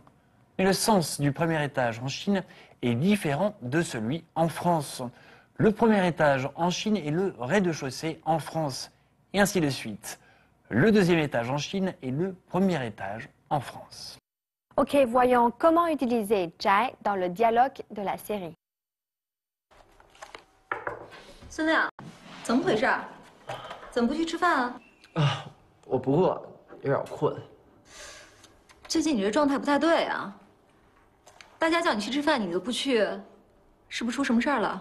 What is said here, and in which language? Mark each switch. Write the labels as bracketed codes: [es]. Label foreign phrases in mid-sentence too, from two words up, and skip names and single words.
[fr] Mais le sens du premier étage en Chine est différent de celui en France. Le premier étage en Chine est le rez-de-chaussée en France, et ainsi de suite. Le deuxième étage en Chine est le premier étage en France. Ok, voyons comment utiliser jai dans le dialogue de la série. [zh] 孙亮，怎么回事？怎么不去吃饭啊？啊，我不饿，有点困。最近你这状态不太对啊。大家叫你去吃饭，你都不去，是不是出什么事儿了？